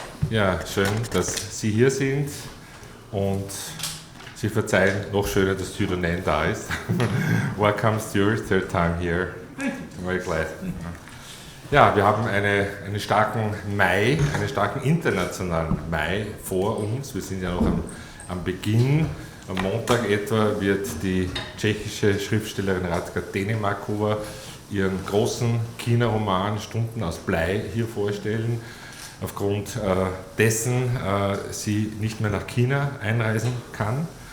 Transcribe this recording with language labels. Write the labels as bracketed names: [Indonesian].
[German] Ja, schön, dass Sie hier sind und Sie verzeihen, noch schöner, dass Stewart O'Nan da ist. [English] Welcome, Stewart, third time here. Very glad. [German] Ja, wir haben einen starken Mai, einen starken internationalen Mai vor uns. Wir sind ja noch am Beginn. Am Montag etwa wird die tschechische Schriftstellerin Radka Denemarkova ihren großen China-Roman Stunden aus Blei hier vorstellen, aufgrund dessen sie nicht mehr nach China einreisen kann.